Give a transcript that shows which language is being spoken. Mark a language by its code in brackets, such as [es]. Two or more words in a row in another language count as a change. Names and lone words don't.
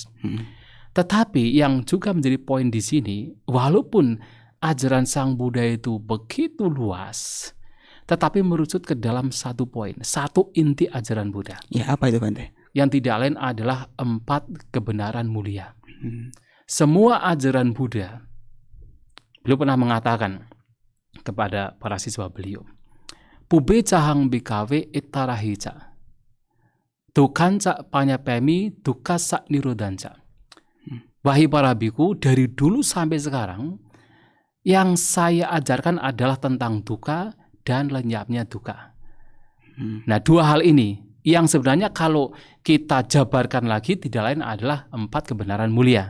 [id] Tetapi yang juga menjadi poin di sini, walaupun ajaran Sang Buddha itu begitu luas, tetapi merucut ke dalam satu poin, satu inti ajaran Buddha. Ya, apa itu Bante? Yang tidak lain adalah 4 kebenaran mulia. Semua ajaran Buddha, beliau pernah mengatakan kepada para siswa beliau, [pi] Pube cahang bikawe itarahica, dukanca panyapemi dukasa nirodanca. [id] Wahai para biku, dari dulu sampai sekarang, yang saya ajarkan adalah tentang duka dan lenyapnya duka. Nah, 2 hal ini yang sebenarnya kalau kita jabarkan lagi tidak lain adalah 4 kebenaran mulia.